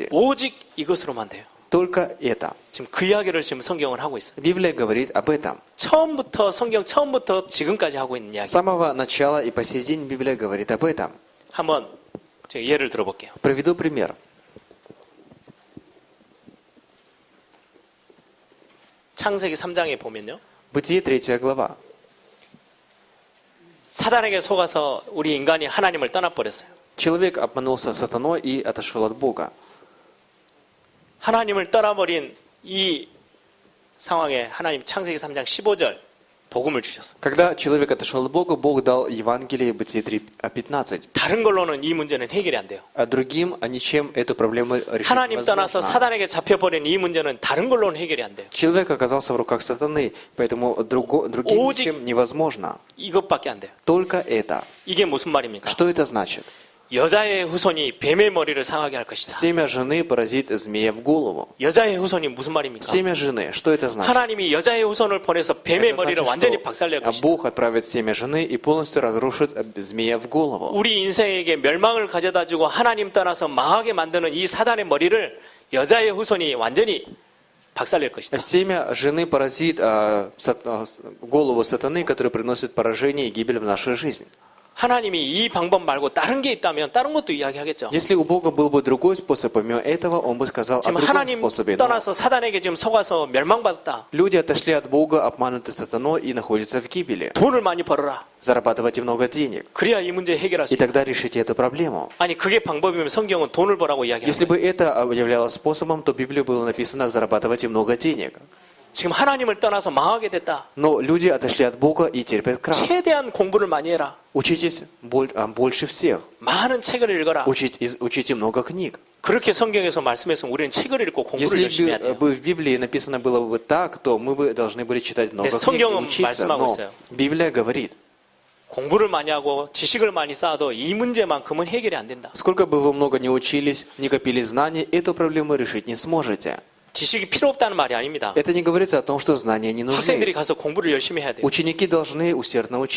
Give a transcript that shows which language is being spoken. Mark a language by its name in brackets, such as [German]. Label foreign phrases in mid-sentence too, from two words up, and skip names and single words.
[Korean] 오직 이것으로만 돼요. [Russian] Только это. [Korean] 지금 그 이야기를 지금 성경은 하고 있어요. [Russian] Библия говорит об этом. [Korean] 성경 처음부터 지금까지 하고 있는 이야기. [Russian] С самого начала и по сей день Библия говорит об этом. [Korean] 한번 제가 예를 들어볼게요. [Russian] Приведу пример. [Korean] 창세기 3장에 보면요. [Russian] Бытие 3 глава. [Korean] 사단에게 속아서 우리 인간이 하나님을 떠나버렸어요. [Russian] Человек обманулся сатаной и отошел от Бога. [Korean] 하나님을 떠나버린 이 상황에 하나님 창세기 3장 15절 복음을 주셨어요. [Russian] Когда человек отошел от Бога, Бог дал Евангелие Бытие 3:15. [Korean] 다른 걸로는 이 문제는 해결이 안 돼요. [Russian] А другим ничем эту проблему решить [Korean] 하나님 떠나서 [Russian] невозможно. [Korean] 사단에게 잡혀버린 이 문제는 다른 걸로는 해결이 안 돼요. [Russian] Человек оказался в руках сатаны, поэтому другим [Korean] 오직- [Russian] ничем невозможно. [Korean] 이것밖에 안 돼요. [Russian] Только это. [Korean] 이게 무슨 말입니까? [Russian] Что это значит? [Korean] 여자의 후손이 뱀의 머리를 상하게 할 것이다. [Russian] Семя жены поразит змея в голову. [Korean] 여자의 후손이 무슨 말입니까? [Russian] Семя жены, что это значит? [Korean] 하나님이 여자의 후손을 보내서 뱀의 [Russian] Это [Korean] 머리를 [Russian] значит, [Korean] 완전히 [Russian] что [Korean] 박살낼 것이다. [Russian] Бог отправит семя жены и полностью разрушит змея в голову. [Korean] 우리 인생에게 멸망을 가져다주고 하나님 떠나서 망하게 만드는 이 사단의 머리를 여자의 후손이 완전히 박살낼 것이다. [Russian] Семя жены поразит голову сатаны, который приносит поражение и гибель в нашу жизнь. [Korean] 하나님이 이 방법 말고 다른 게 있다면 다른 것도 이야기하겠죠. [Russian] Если у Бога был бы другой способ, помимо этого, Он бы сказал о [Korean] 지금 [Russian] другом [Korean] 하나님 [Russian] способе. Но [Korean] 떠나서 사단에게 지금 속아서 멸망받았다. [Russian] люди отошли от Бога, обмануты сатаной и находятся в гибели. [Korean] 돈을 많이 벌어라. [Russian] Зарабатывайте много денег. [Korean] 그래야 이 문제 해결할 수 [Russian] И [Korean] 있다. [Russian] тогда решите эту проблему. [Korean] 아니 그게 방법이면 성경은 돈을 벌라고 이야기하는 [Russian] Если [Korean] 거예요. [Russian] бы это являлось способом, то в Библии было написано «зарабатывайте много денег». [Korean] 지금 하나님을 떠나서 망하게 됐다. [Russian] Но люди отошли от Бога и терпят крах. [Korean] 최대한 공부를 많이 해라. [Russian] Учитесь больше всех. [Korean] 많은 책을 읽어라. [Russian] Учите много книг. [Korean] 그렇게 성경에서 말씀했으면 우리는 책을 읽고 공부를 [Russian] Если [Korean] 열심히 해야 돼요. [Russian] бы в Библии написано было бы так, то мы бы должны были читать много [Korean] 네, [Russian] книг и [Korean] 성경은 [Russian] учиться. [Korean] 말씀하고 [Russian] Но [Korean] 있어요. [Russian] Библия говорит, [Korean] 공부를 많이 하고 지식을 많이 쌓아도 이 문제만큼은 해결이 안 된다. [Russian] сколько бы вы много не учились, не копили знаний, эту проблему решить не сможете. [Korean] 지식이 필요 없다는 말이 아닙니다. [Russian] Это не говорится о том, что знания не [Korean] 학생들이 [Russian] нужны. [Korean] 가서 공부를 열심히 해야 돼요. [Russian] Ученики должны усердно учиться.